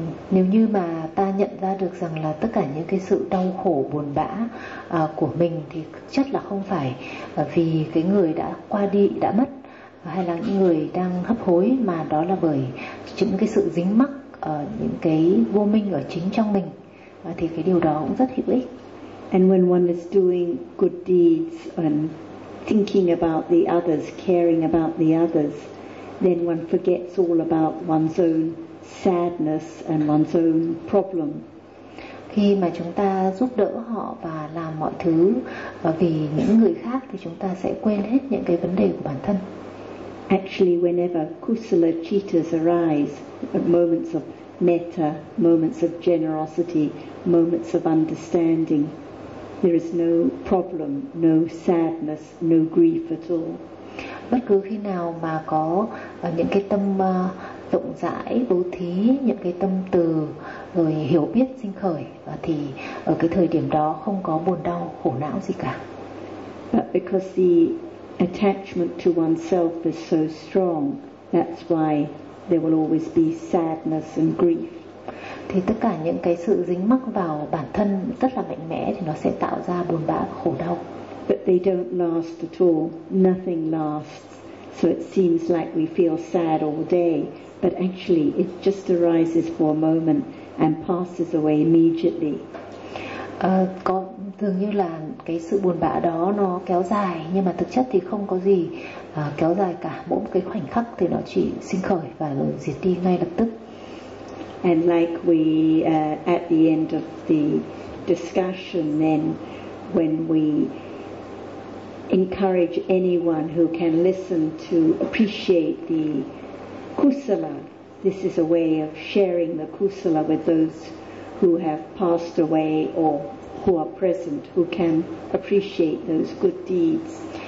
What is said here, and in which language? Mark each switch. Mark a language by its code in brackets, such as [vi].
[vi] Nếu như mà ta nhận ra được rằng là tất cả những cái sự đau khổ buồn bã của mình thì chắc là không phải vì cái người đã qua đi, đã mất, hay là những người đang hấp hối, mà đó là bởi những cái sự dính mắc ở những cái vô minh ở chính trong mình, thì cái điều đó cũng rất hữu ích. [en] And when one is doing good deeds and thinking about the others, caring about the others, then one forgets all about one's own sadness and one's own problem. [vi] Khi mà chúng ta giúp đỡ họ và làm mọi thứ vì những người khác thì chúng ta sẽ quên hết những cái vấn đề của bản thân. [en] Actually, whenever kusala cittas arise, moments of metta, moments of generosity, moments of understanding, there is no problem, no sadness, no grief at all. [vi] Bất cứ khi nào mà có những cái tâm rộng rãi, bố thí, những cái tâm từ, rồi hiểu biết sinh khởi, thì ở cái thời điểm đó không có buồn đau, khổ não gì cả. [en] But because the attachment to oneself is so strong, that's why there will always be sadness and grief. [vi] Thì tất cả những cái sự dính mắc vào bản thân rất là mạnh mẽ thì nó sẽ tạo ra buồn bã, khổ đau. [en] But they don't last at all. Nothing lasts. So it seems like we feel sad all day, but actually it just arises for a moment and passes away immediately. [vi] Có thường như là cái sự buồn bã đó nó kéo dài, nhưng mà thực chất thì không có gì kéo dài cả. Mỗi một cái khoảnh khắc thì nó chỉ sinh khởi và diệt đi ngay lập tức. [en] And like we at the end of the discussion, then when we encourage anyone who can listen to appreciate the kusala, this is a way of sharing the kusala with those who have passed away or who are present, who can appreciate those good deeds.